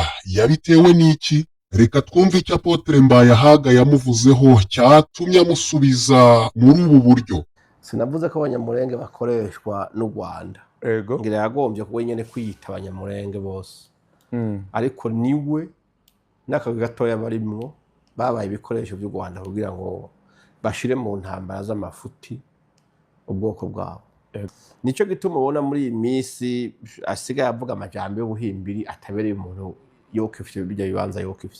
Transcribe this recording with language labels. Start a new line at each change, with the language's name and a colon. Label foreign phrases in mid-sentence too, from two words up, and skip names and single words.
Rundi: Yabitewe n'iki? Reka twumve icyo Apotre Mbayahaga yamuvuzeho cyatumye amusubiza muri ubu buryo. Sinavuze ko abanyamurenge bakoreshwa n'u Rwanda, ngira yagombye kuba nyene kwiyita abanyamurenge bose, ariko niwe n'akagwi gatoya barimwo babaye ibikoresho by'u Rwanda kugira ngo bashire mu ntambara z'amafuti ubwoko bwabo. Nico gituma ubona muri iyi minsi asigaye avuga amajambo y'ubuhimbiri atabereye umuntu yokifye bijya bibanza yokifye.